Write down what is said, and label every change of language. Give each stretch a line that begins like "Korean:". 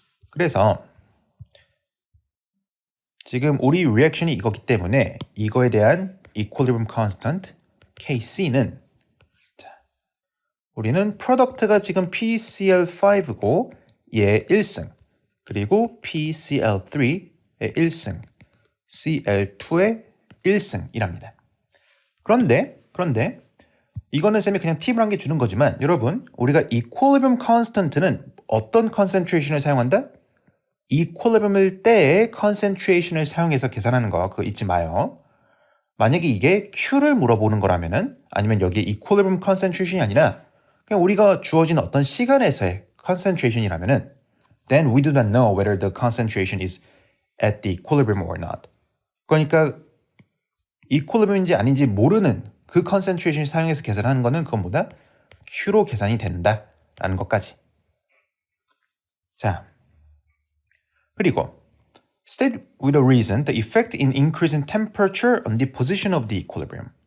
Korean: 그래서 지금 우리 reaction이 이거기 때문에 이거에 대한 equilibrium constant Kc는 우리는 product가 지금 PCl5고 얘 1승 그리고 PCl3의 1승 Cl2의 1승이랍니다. 그런데 이거는 쌤이 그냥 팁을 한 개 주는 거지만 여러분 우리가 equilibrium constant는 어떤 concentration을 사용한다? equilibrium을 때의 concentration을 사용해서 계산하는 거 그거 잊지 마요. 만약에 이게 Q를 물어보는 거라면은 아니면 여기에 equilibrium concentration이 아니라 그냥 우리가 주어진 어떤 시간에서의 concentration이라면은
English: then we do not know whether the concentration is at the equilibrium or not.
Korean: 그러니까 equilibrium인지 아닌지 모르는 그 concentration을 사용해서 계산하는 거는 그것보다 Q로 계산이 된다라는 것까지. 자, 그리고
English: state with a reason the effect in increasing temperature on the position of the equilibrium.